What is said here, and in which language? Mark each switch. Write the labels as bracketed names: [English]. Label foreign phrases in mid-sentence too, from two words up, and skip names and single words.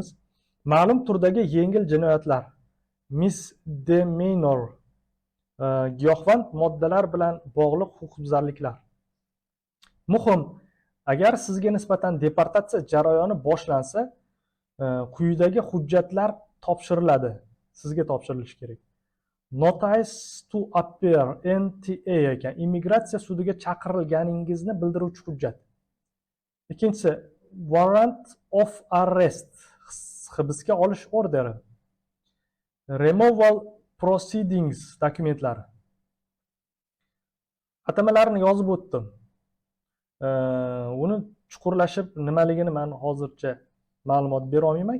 [Uzbek] Ma'lum turdagi yengil jinoyatlar, misdemeanor, giyohvand moddalar bilan bog'liq huquqbuzarliklar. Muhim, agar sizga nisbatan deportatsiya jarayoni boshlansa, quyidagi hujjatlar topshiriladi. Sizga topshirilishi kerak. [English] Notice to appear, [Uzbek] NTA ekan, immigratsiya sudiga chaqirilganingizni bildiruvchi hujjat. Ikkinchisi, [English] warrant of arrest, [Uzbek] hibsga olish orderi, [English] removal proceedings [Uzbek] dokumentlari. Atamalarini yozib o'tdim. Uni chuqurlashib nimaligini men hozircha ma'lumot bera olmayman.